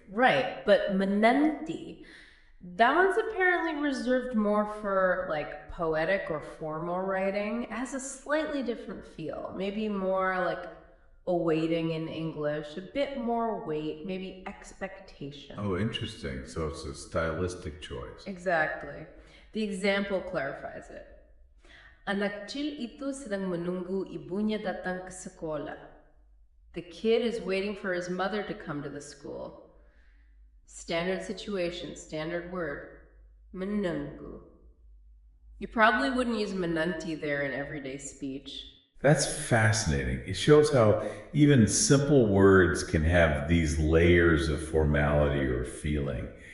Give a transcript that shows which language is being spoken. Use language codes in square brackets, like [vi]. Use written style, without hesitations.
[en] Right, but menanti, that one's apparently reserved more for like poetic or formal writing. It has a slightly different feel, maybe more like awaiting in English, a bit more weight, maybe expectation. Oh, interesting. So it's a stylistic choice. Exactly. The example clarifies it. [id] Anak kecil itu sedang menunggu ibunya datang ke sekolah. [en] The kid is waiting for his mother to come to the school. Standard situation, standard word, menunggu. You probably wouldn't use menanti there in everyday speech. That's fascinating. It shows how even simple words can have these layers of formality or feeling.